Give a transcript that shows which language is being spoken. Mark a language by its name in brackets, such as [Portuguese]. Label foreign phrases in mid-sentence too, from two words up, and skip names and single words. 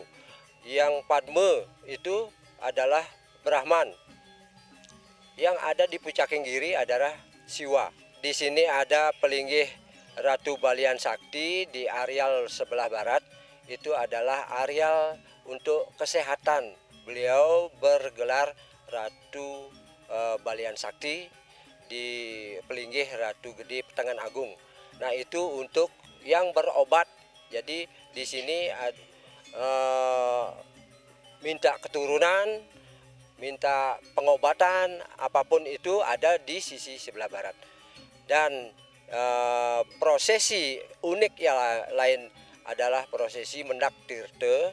[Indonesian] Yang Padma itu adalah Brahman. Yang ada di Pucaking Giri adalah Siwa. Di sini ada Pelinggih Ratu Balian Sakti di areal sebelah barat. Itu adalah areal untuk kesehatan. Beliau bergelar Ratu Balian Sakti di Pelinggih Ratu Gede Petangan Agung. Nah, itu untuk yang berobat. Jadi di sini minta keturunan, minta pengobatan, apapun itu ada di sisi sebelah barat. Dan prosesi unik yang lain adalah prosesi Mendak Tirta.